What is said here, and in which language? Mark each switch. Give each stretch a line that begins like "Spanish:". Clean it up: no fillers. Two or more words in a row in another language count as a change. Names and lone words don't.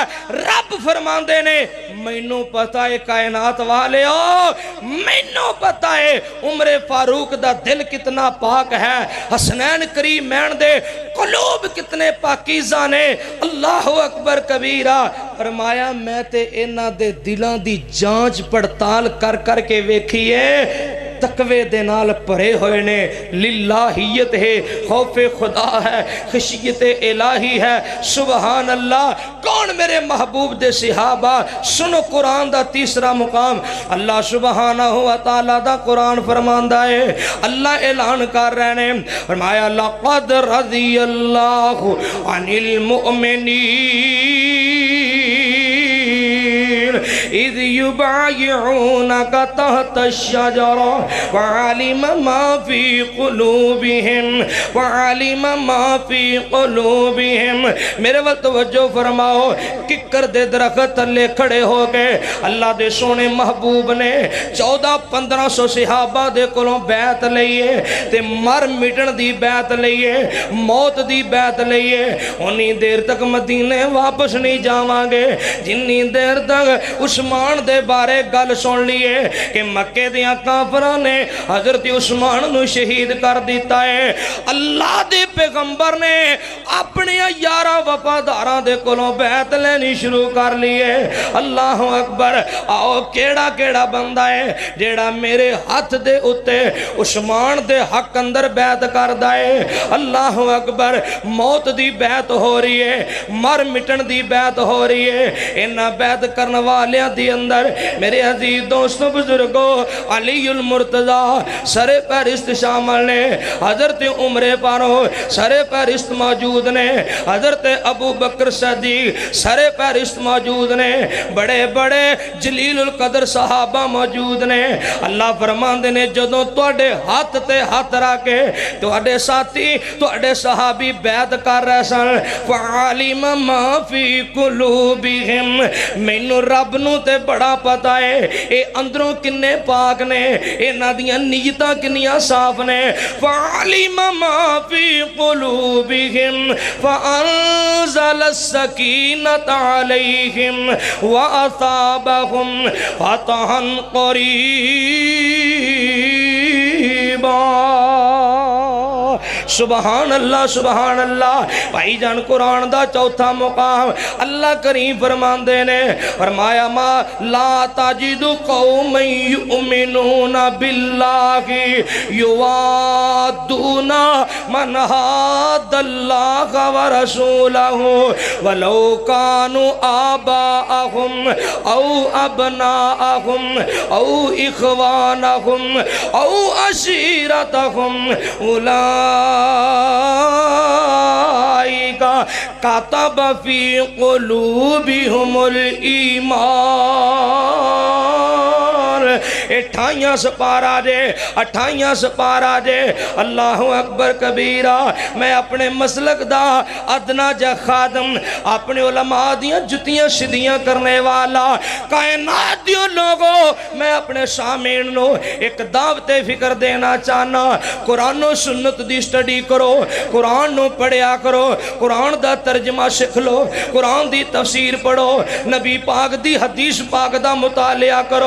Punjabi: رب فرماندے نے مینوں پتہ ہے کائنات والے ہو مینوں پتہ ہے عمر فاروق دا دل کتنا پاک ہے حسنین کریمین دے قلوب کتنے پاکیزہ نے.
Arabic: اللہ اکبر کبیرہ.
Punjabi: فرمایا میں تے انہاں دے دلاں دی جانچ پڑتال کر کر کے ویکھیے تقوی دے نال پرے ہوئے نے للہیت ہے خوف خدا ہے خشیت الہی ہے.
Arabic: سبحان اللہ.
Punjabi: کون میرے محبوب دے صحابہ سنو قرآن دا تیسرا مقام
Arabic: اللہ سبحانہ و تعالیٰ
Punjabi: دا قرآن فرماندہ ہے. اللہ اعلان کر رہے ہیں فرمایا
Arabic: لقد رضی اللہ عن المؤمنین اذ یبایعونک تحت الشجرہ وعلم ما فی قلوبہم وعلم ما فی قلوبہم.
Punjabi: میرے وقت توجہ فرماؤ ککر دے درخت تلے کھڑے ہو گئے اللہ دے سونے محبوب نے 1400-1500 صحابہ دے کولوں بیعت لئیے تے مر مٹن دی بیعت لئیے موت دی بیعت لئیے. انہی دیر تک مدینے واپس نہیں جاواں گے جنی دیر تک اس عثمان دے بارے گل سن لیے کہ مکے دیاں کافراں نے حضرت عثمان نو شہید کر دیتا ہے۔ اللہ دے پیغمبر نے اپنے یاراں وفاداراں دے کولوں بیعت لینی شروع کر لیے۔
Arabic: اللہ اکبر،
Punjabi: آؤ کیڑا کیڑا بندہ ہے جیڑا میرے ہاتھ دے اتے عثمان دے حق اندر بیعت کردا ہے۔
Arabic: اللہ اکبر،
Punjabi: موت دی بیعت ہو رہی ہے، مر مٹن دی بیعت ہو رہی ہے۔ انہاں بیعت کرن والیاں دی اندر میرے عزیز دوستوں بزرگوں علی المرتضی سر فہرست شامل نے، حضرت عمر فاروق سر فہرست موجود نے، حضرت ابو بکر صدیق سر فہرست موجود نے، بڑے بڑے جلیل القدر صحابہ موجود نے۔ اللہ فرماندے نے جدوں تواڈے ہاتھ تے ہاتھ رکھ کے تواڈے ساتھی تواڈے صحابی بیعت کر رہے سن،
Arabic: فعلم ما فی قلوبہم،
Punjabi: مینوں رب نو تے بڑا پتہ ہے اے اندروں کنے پاک نے، انہاں دیاں نیتاں کنیاں صاف نے۔
Arabic: فعلم ما فی قلوبہم فانزل السکینۃ علیہم واصابہم فتحا قریبا۔ سبحان اللہ سبحان اللہ۔
Punjabi: بھائی جان قرآن دا چوتھا مقام اللہ کریم فرماندے نے، فرمایا
Arabic: ما لا تجد قوم یؤمنون باللہ یوادون من حاد اللہ ورسولہ ولو کانوا آباءہم او ابناءہم او اخوانہم او عشیرتہم کتب فی قلوبہم الایمان۔
Punjabi: 28 سپارہ جے
Arabic: اللہ اکبر کبیرہ۔
Punjabi: میں اپنے مسلک دا ادنا جا خادم، اپنے علماء دیاں جتیاں شدیاں کرنے والا، کائنات دیوں لوگوں، میں اپنے سامعین نو ایک دعوت فکر دینا چاہنا۔ قرآن و سنت دی سٹڈی کرو، قرآن نو پڑھیا کرو، قرآن دا ترجمہ سکھ لو، قرآن دی تفسیر پڑھو، نبی پاک دی حدیث پاک دا مطالعہ کرو۔